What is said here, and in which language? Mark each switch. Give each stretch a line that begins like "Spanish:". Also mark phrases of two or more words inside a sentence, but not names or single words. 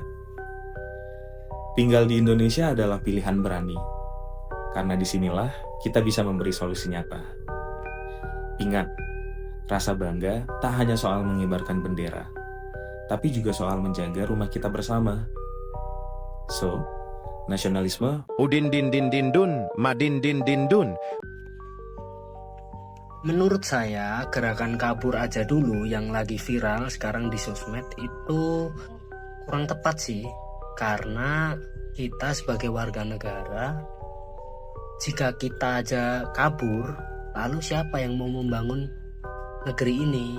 Indonesian: Tinggal di Indonesia adalah pilihan berani, karena disinilah kita bisa memberi solusi nyata. Ingat, rasa bangga tak hanya soal mengibarkan bendera, tapi juga soal menjaga rumah kita bersama. So, nasionalisme Udin din din din dun, madin din din dun. Menurut saya, gerakan kabur aja dulu yang lagi viral sekarang di sosmed itu kurang tepat sih. Karena kita sebagai warga negara, jika kita aja kabur, lalu siapa yang mau membangun negeri ini?